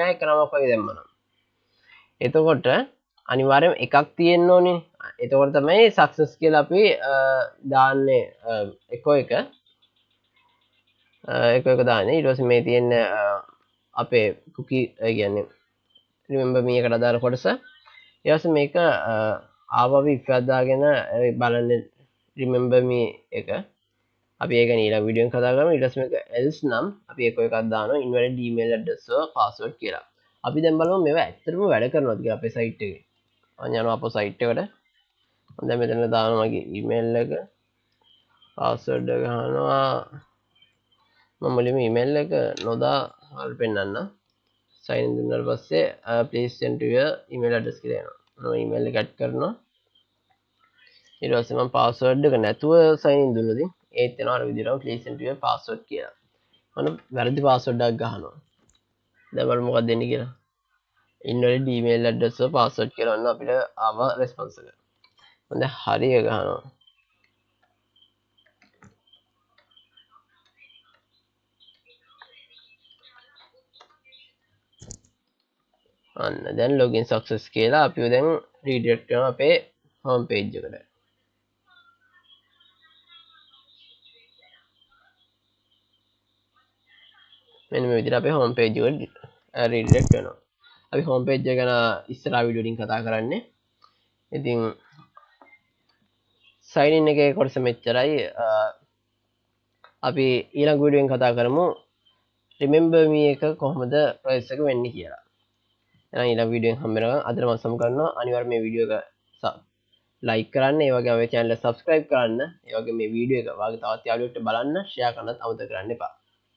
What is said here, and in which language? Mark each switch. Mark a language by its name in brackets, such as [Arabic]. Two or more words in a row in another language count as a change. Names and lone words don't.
[Sinhala] මෙයා එක නමක් වගේ දැම්මනම්. එතකොට අනිවාර්යයෙන්ම එකක් තියෙන්න ඕනේ. එතකොට තමයි success කියලා අපි දාන්නේ එක දාන්නේ. ඊට පස්සේ මේ තියෙන අපේ cookie ඒ කියන්නේ [English] remember me [Sinhala] එකට අදාළ කොටස. ඊට පස්සේ මේක ආවවි if එකක් දාගෙන බලන්න [English] remember me [Sinhala] එක අපි ඒක ඊළඟ වීඩියෝෙන් කතා කරමු. ඊට පස්සේ මේක else නම් අපි එකක් දානවා [English] invalid email address or password [Sinhala] කියලා. අපි දැන් බලමු මේවා ඇත්තටම වැඩ කරනවද කියලා අපේ site එකේ. මම යනවා අපේ site එකට. මම දැන් මෙතන දානවා මගේ email එක password එක ගන්නවා. මම මුලින්ම email එක නොදා හල් පෙන්නන්න. [English] sign in [Sinhala] දුන්නාට පස්සේ [English] please send to your email address [Sinhala] කියලා එනවා. මම email එක add කරනවා. ඊට පස්සේ මම password එක නැතුව [English] sign in [Sinhala] දුන්නොත් ඒත් එනවා අර විදිහටම [English] please enter your password [Sinhala] කියලා. මම වැරදි password එකක් ගහනවා. දැන් බලමු මොකක්ද දෙන්නේ කියලා. [English] invalid email address or password [Sinhala] කියලා ඔන්න අපිට ආව response එක. මම දැන් හරි එක ගහනවා. අන්න දැන් [English] login success [Sinhala] කියලා අපිව දැන් redirect කරනවා අපේ [English] home page [Sinhala] එකට. මෙන්න මේ විදිහට අපේ [English] home page [Sinhala] එකට redirect වෙනවා. අපි [English] home page [Sinhala] එක ගැන ඉස්සරහා වීඩියෝ වලින් කතා කරන්නේ. ඉතින් [English] sign in [Sinhala] එකේ කොටස මෙච්චරයි. අපි ඊළඟ වීඩියෝෙන් කතා කරමු [English] remember me [Sinhala] එක කොහොමද process එක වෙන්නේ කියලා. එහෙනම් ඊළඟ වීඩියෝෙන් හම්බ වෙනකම් අදට මම සමු කරනවා. අනිවාර්යයෙන් මේ වීඩියෝ එක like කරන්න, ඒ වගේම අපේ channel එක subscribe කරන්න, ඒ වගේම මේ වීඩියෝ එක වාගේ තවත් යාළුවෙක්ට බලන්න share කරන්නත් අමතක කරන්න එපා.